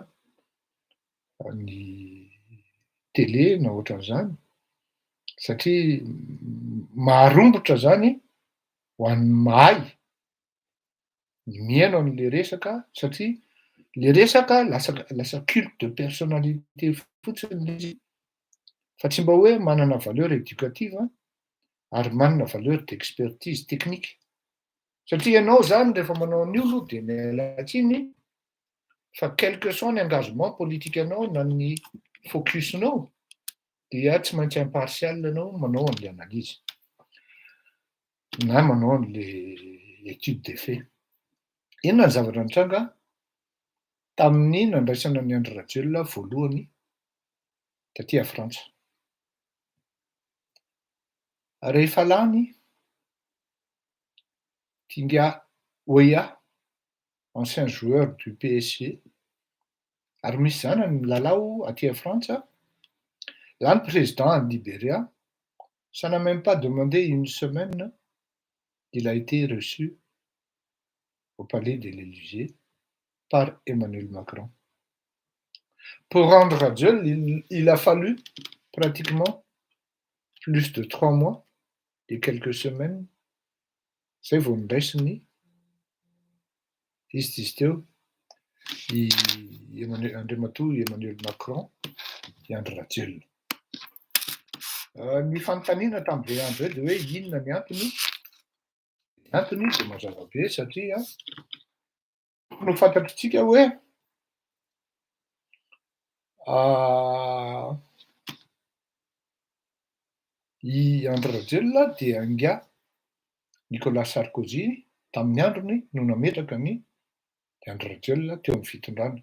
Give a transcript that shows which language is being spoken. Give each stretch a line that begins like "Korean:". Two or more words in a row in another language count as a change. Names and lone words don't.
Malagasy: ny tele na ohatran'izany satria maharombotra zany ho an'ny mahay ny miaino an'le resaka satria le resaka lasa
French: culte de personnalité
Malagasy: fotsiny izy fa tsy mba hoe manana
French: valeur éducative
Malagasy: ary manana
French: valeur d'expertise technique
Malagasy: satria ianao zany rehefa manao an'io aloha de mialatsiny fa
French: quel que soit
Malagasy: ny
French: engagement politique
Malagasy: anao na ny focusinao dia tsy maintsy impartial anao manao an'le analyse na manao an'le
French: étude de fait.
Malagasy: Inona ny zavatra nitranga tamin'ny nandraisana ny Andry Rajoelina voalohany taty Frantsa. Rehefa lany Tinga Weah,
French: ancien joueur du PSG,
Malagasy: ary misy zanany milalao aty Frantsa, lany
French: président en Libéria, ça n'a même pas demandé une semaine, il a été reçu au palais de l'Élysée par Emmanuel Macron. Pour rendre Rajoelina, il a fallu pratiquement plus de 3 mois et quelques semaines.
Malagasy: Zay vao niraisiny izy izy teo andriamatoa Emmanuel Macron i Andry Rajoelina. Ny fanontaniana tamin'izay andro zay de hoe inona ny antony? Ny antony de mazava be satria no fantatritsika hoe i Andry Rajoelina dia anga Nicolas Sarkozy tamin'ny androny no nametraka ny Andry Rajoelina teo amin'ny fitondrana.